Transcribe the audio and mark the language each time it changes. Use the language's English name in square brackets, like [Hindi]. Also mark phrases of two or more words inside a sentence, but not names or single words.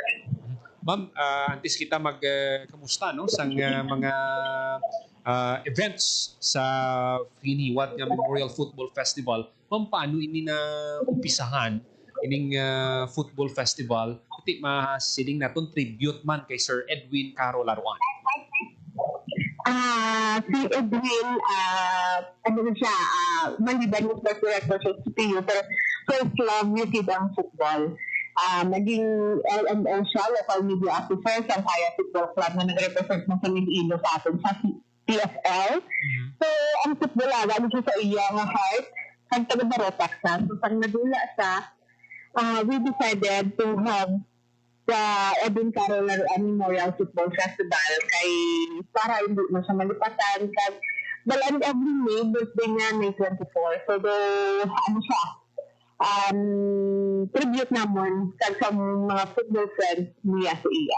[Hiligaynon] Ma'am, antes kita kamusta no sang mga events sa hiniwat nga Memorial Football Festival. Ma'am, paano ini na umpisahan ining football festival? Iti masiling naton tribute man kay Sir Edwin Caro Laruan. Si Edwin, maliban yung [English] first director [Hiligaynon] sa CPU, pero [English] first love [Hiligaynon] niya ang football. [Filipino] Naging LMO siya, [English] local media officer [Filipino] sa Kaya Football Club na nag-represent ng Iloilo sa atin sa PFL. [Hiligaynon] So, ang football alam siya sa iyang heart, kag taga-Barotac sa. So, pag nadula siya, [English] we decided to have the [Hiligaynon] Edwin Caro Laruan Memorial Football Festival kay para hindi mo siya malipatan kag balaan every May, birthday niya May 24. So, tribute namon kag sa mga [English] football friends [Hiligaynon] niya sa iya.